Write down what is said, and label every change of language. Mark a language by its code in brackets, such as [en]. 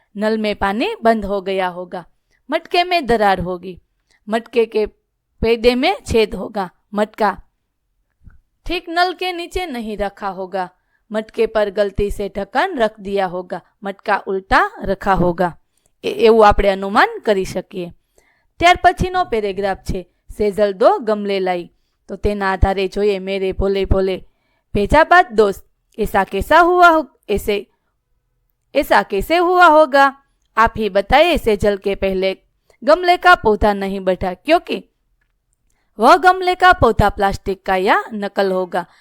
[hi] नल में पानी बंद हो गया होगा. मटके में दरार होगी. मटके के पैदे में छेद होगा. मटका ठीक नल के नीचे नहीं रखा होगा. मटके पर गलती से ढक्कन रख दिया होगा. मटका उल्टा रखा होगा. [gu] એવું આપણે અનુમાન કરી શકીએ. ત્યાર પછીનો પેરેગ્રાફ છે, સેજલ [hi] દો ગમલે लाई. [gu] તો તેના આધારે જોઈએ. [hi] मेरे भोले भोले भेजा बात दोस्त, ऐसा कैसे हुआ होगा. आप ही बताइए. सेजल के पहले गमले का पौधा नहीं बढ़ा क्योंकि वह गमले का पौधा प्लास्टिक का या नकल होगा.